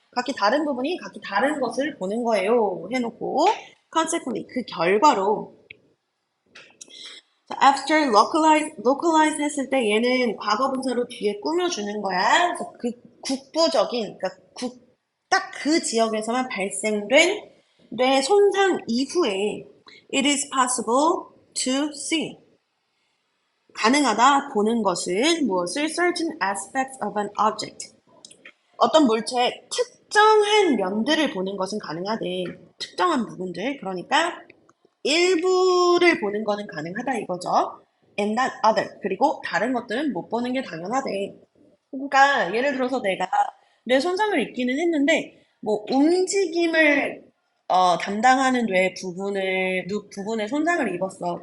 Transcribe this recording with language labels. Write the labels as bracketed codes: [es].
[ko] 각기 다른 부분이 각기 다른 것을 보는 거예요. 해놓고, [en] consequently, [ko] 그 결과로, 자, [en] after localize [ko] 했을 때 얘는 과거 분사로 뒤에 꾸며주는 거야. 그래서 그 국부적인, 그러니까 딱 그 지역에서만 발생된 뇌 손상 이후에 [en] it is possible to see. [ko] 가능하다 보는 것은 무엇을 [en] certain aspects of an object. [ko] 어떤 물체의 특정한 면들을 보는 것은 가능하대. 특정한 부분들. 그러니까 일부를 보는 거는 가능하다 이거죠. [en] And that other. [ko] 그리고 다른 것들은 못 보는 게 당연하대. 그러니까 예를 들어서 내가 뇌 손상을 입기는 했는데 뭐 움직임을 담당하는 뇌 부분에 손상을 입었어.